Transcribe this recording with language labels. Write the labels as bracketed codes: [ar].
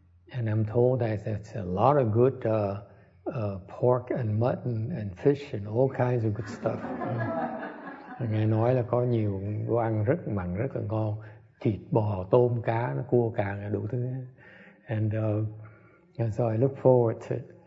[en] And I'm told that there's a lot of good pork and mutton and fish and all kinds of good stuff. [vi] Nghe nói là có nhiều đồ ăn rất mặn, rất là ngon, thịt bò, tôm, cá, cua càng, đủ thứ. [en] And so I look forward to it.